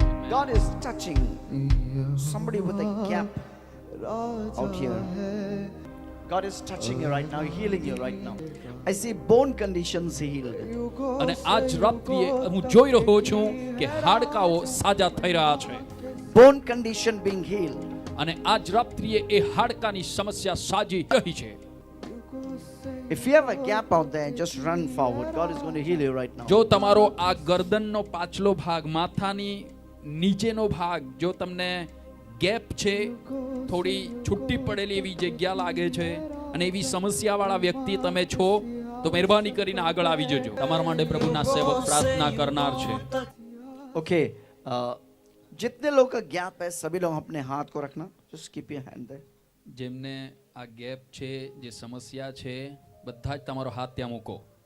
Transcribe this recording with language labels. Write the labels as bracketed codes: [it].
[en] God is touching somebody with a gap out here. God is touching you right now, healing you right now. I see bone conditions healed. [gu] અને આજ રાત્રિએ હું જોઈ રહ્યો છું કે હાડકાઓ સાજા થઈ રહ્યા છે. [en] Bone condition being healed. [gu] અને આજ રાત્રિએ એ હાડકાની સમસ્યા સાજી રહી છે. [en] If you have a gap out there, just run forward. God is going to heal you right now. [gu] જો તમારો આ ગરદનનો પાછલો ભાગ, માથાની નીચેનો ભાગ, જો તમને ગેપ છે, થોડી છૂટી પડેલી એવી જગ્યા લાગે છે અને એવી સમસ્યાવાળા વ્યક્તિ તમે છો, તો મહેરબાની કરીને આગળ આવી જજો. તમારા માટે પ્રભુના સેવક પ્રાર્થના કરનાર છે. [hi] ओके जितने लोग का गैप है सभी लोग अपने हाथ को रखना. [en] Just keep your hand there. [gu] જેમને આ ગેપ છે, જે સમસ્યા છે, બધા જ તમારો હાથ ત્યાં મૂકો.